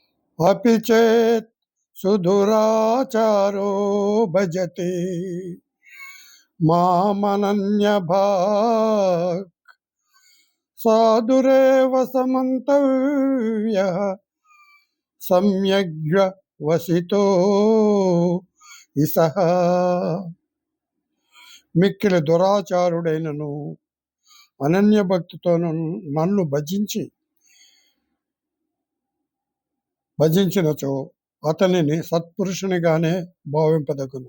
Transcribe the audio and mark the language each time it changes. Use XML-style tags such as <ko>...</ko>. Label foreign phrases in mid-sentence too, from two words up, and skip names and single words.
<sa>अपि चेत् सुदुराचारो भजते मामनन्यभाक् साधुरेव समन्तव्यः सम्यग्व्यवसितो ఇసహ.</sa> <te>మిక్కిలి దురాచారుడైనను అనన్య భక్తితో నన్ను భజించినచో అతనిని సత్పురుషునిగానే భావింపదగును.</te>